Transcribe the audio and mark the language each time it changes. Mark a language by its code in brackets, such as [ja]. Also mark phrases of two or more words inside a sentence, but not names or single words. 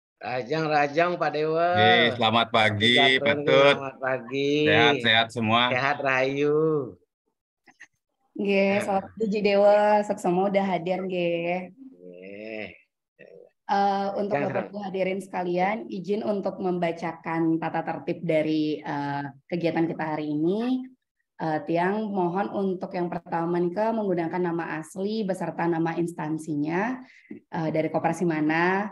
[id] Rajang Pak Dewa. Selamat pagi, Pak Tut. Selamat pagi. Sehat-sehat semua. Sehat Rahayu. Nggih, selamat pagi Dewa, semua udah hadir nggih. Untuk Bapak Ibu hadirin sekalian, izin untuk membacakan tata tertib dari kegiatan kita hari ini. Tiang mohon untuk yang pertama nih menggunakan nama asli beserta nama instansinya dari koperasi mana.